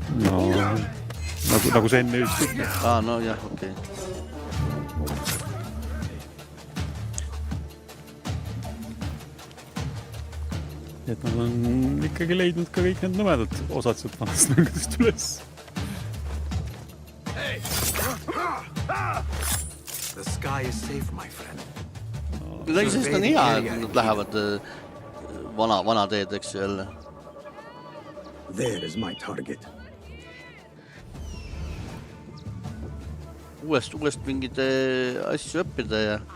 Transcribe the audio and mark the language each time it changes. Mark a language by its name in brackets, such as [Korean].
[Estonian] No, nagu see enne just. No jah, okei. Et nad on ikkagi leidnud ka kõik need nõmedad osad sealt vanast mängudest üles. [English] The sky is safe, my friend. [Estonian] Sest on hea, et nad lähevad vana teed, eks jälle. [English] There is my target. [Estonian] uuest mingid asju õppida ja...